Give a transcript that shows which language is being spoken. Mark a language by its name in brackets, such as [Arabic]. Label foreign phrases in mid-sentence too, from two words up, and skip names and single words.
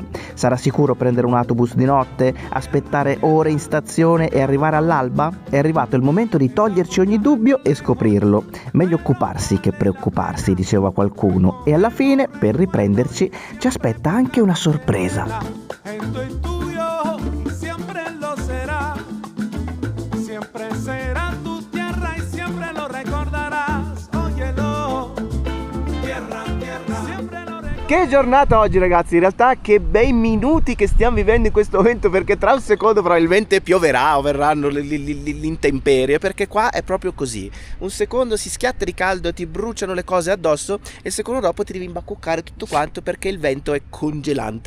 [Italian] Sarà sicuro prendere un autobus di notte, aspettare ore in stazione e arrivare all'alba? È arrivato il momento di toglierci ogni dubbio e scoprirlo. Meglio occuparsi che preoccuparsi, diceva qualcuno. E alla fine, per riprenderci, ci aspetta anche una sorpresa. [Spanish] Siempre será tu tierra y siempre lo recordarás. Óyelo, tierra, tierra, siempre lo recordarás. [Italian] Che giornata oggi, ragazzi, in realtà che bei minuti che stiamo vivendo in questo momento, perché tra un secondo probabilmente pioverà o verranno l'intemperie, perché qua è proprio così. Un secondo si schiatta di caldo, ti bruciano le cose addosso e il secondo dopo ti devi imbacuccare tutto quanto perché il vento è congelante.